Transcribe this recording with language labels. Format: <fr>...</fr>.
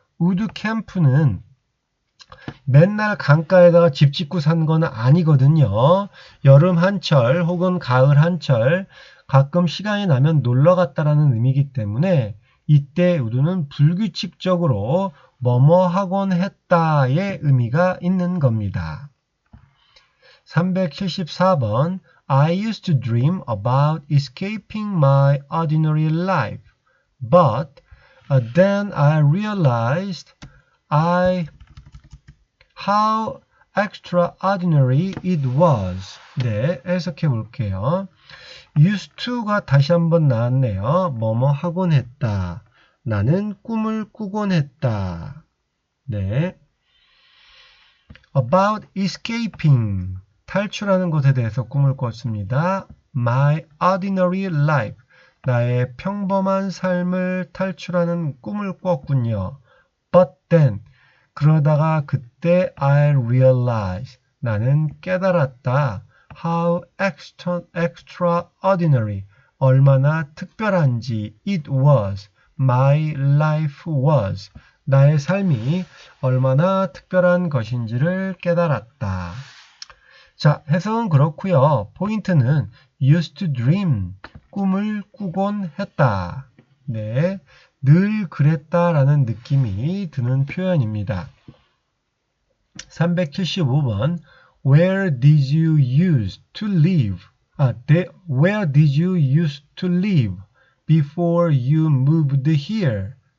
<en>would camp</en> <ko>는 맨날 강가에다가 집 짓고 산 건 아니거든요. 여름 한철 혹은 가을 한철 가끔 시간이 나면 놀러 갔다라는 의미이기 때문에 이때 would는 불규칙적으로 뭐뭐 하곤 했다의 의미가 있는 겁니다.</ko> <en>374번 I used to dream about escaping my ordinary life, but then I realized how extraordinary it was.</en> <ko>네, 해석해 볼게요. used to가 다시 한번 나왔네요. 뭐뭐 하곤 했다. 나는 꿈을 꾸곤 했다. 네.</ko> <en>About escaping.</en> <ko>탈출하는 것에 대해서 꿈을 꿨습니다.</ko> <en>My ordinary life.</en> <ko>나의 평범한 삶을 탈출하는 꿈을 꿨군요.</ko> <en>But then.</en> <ko>그러다가 그때</ko> <en>I realized.</en> <ko>나는 깨달았다.</ko> <en>How extraordinary.</en> <ko>얼마나 특별한지</ko> <en>it was. My life was.</en> <ko>나의 삶이 얼마나 특별한 것인지를 깨달았다. 자, 해석은 그렇고요. 포인트는</ko> <en>used to dream,</en> <ko>꿈을 꾸곤 했다. 네, 늘 그랬다라는 느낌이 드는 표현입니다.</ko> <en>375번 Where did you used to live? Where did you used to live before you moved here?</en>